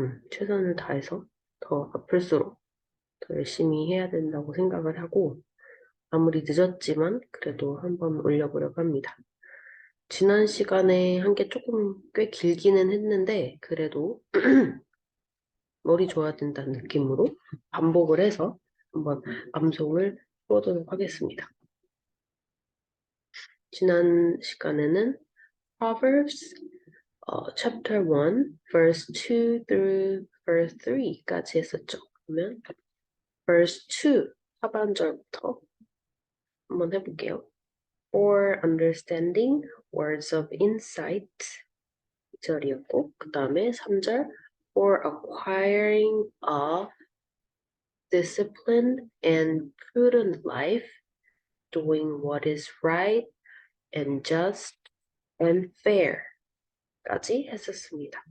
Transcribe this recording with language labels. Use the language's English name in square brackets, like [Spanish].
[Korean] 최선을 다해서 더 아플수록 더 열심히 해야 된다고 생각을 하고, 아무리 늦었지만 그래도 한번 올려보려고 합니다. 지난 시간에 한 게 조금 꽤 길기는 했는데, 그래도 머리 좋아야 된다는 느낌으로 반복을 해서 한번 암송을 해보도록 하겠습니다. 지난 시간에는 [English] Proverbs chapter 1, verse 2 through verse 3까지 [Korean] 했었죠. 그러면 verse 2 하반절부터 한번 해볼게요. [English] For understanding words of insight [Korean] 2절이었고 그 다음에 3절 [English] For acquiring a disciplined and prudent life, doing what is right and just and fair [Korean] 까지 했었습니다.